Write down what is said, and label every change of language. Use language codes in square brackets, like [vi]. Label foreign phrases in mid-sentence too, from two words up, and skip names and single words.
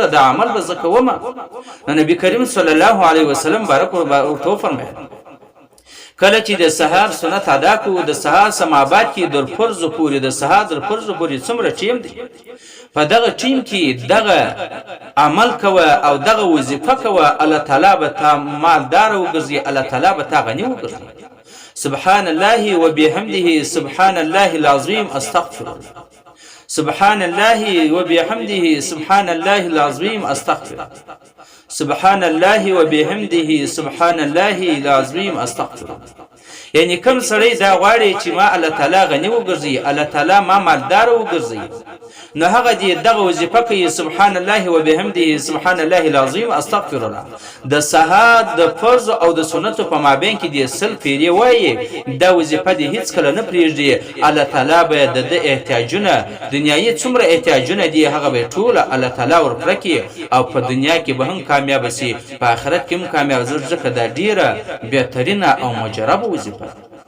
[ps] د عمل به زه کومه نو نبي کریم [ar] صلی الله علیه وسلم [ps] بارک ورته وفرمیل کله چې د سهار سنت ادا کوو د سهار سماباد کې در فرضو پورې د سهار در فرضو پورې څومره ټیم دی په دغه ټیم کې دغه عمل کوه او دغه وظیفه کوه الله تعالی به تا مالدار وګرځي الله تعالی به تا غني وګرځي [ar] سبحان الله وبحمده سبحان الله العظیم استغفر الله سبحان الله وبحمده سبحان الله العظیم استغفر سبحان الله وبحمده سبحان الله العظیم استغفر [ps] یعنی کوم سړی دا غواړي چې ما الله تعالی غني وګرځي الله تعالی ما مالدار وګرځي نو هغه دې دغه وظیفه کوي [ar] سبحان الله وبحمده سبحان الله العظیم استغفر الله [ps] د سهار د فرض او د سنتو په مابین کې دې سل پیری وایي دا وظیفه دې هیڅ کله نه پرېږدي الله تعالی به د احتیاجونه دنیایي څومره احتیاجونه دي هغه به ټول الله تعالی ورپوره کړي او په دنیا کې به هم کامیاب شي په آخرت کې هم کامیاب ځکه دا ډیره بهترینه او مجربه وظیفه